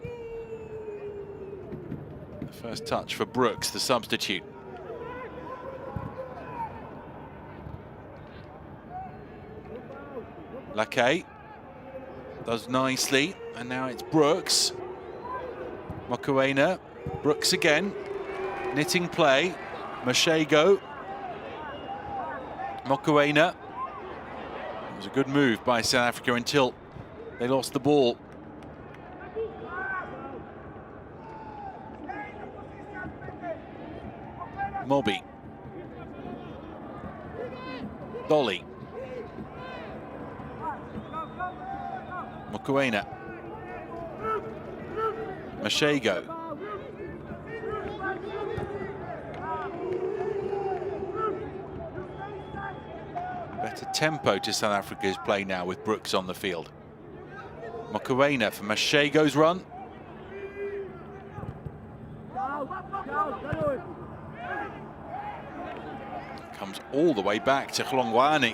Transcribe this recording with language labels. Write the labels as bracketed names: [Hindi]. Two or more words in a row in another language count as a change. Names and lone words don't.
[English] The first touch for Brooks, the substitute. Lake does nicely, and now it's Brooks. Mokoena, Brooks again, knitting play. Mashego. Mokoena. It was a good move by South Africa until they lost the ball. Moby. Dolly. Mokoena. Mashego. Better tempo to South Africa's play now with Brooks on the field. Mokoena for Mashego's run. Comes all the way back to Hlongwane.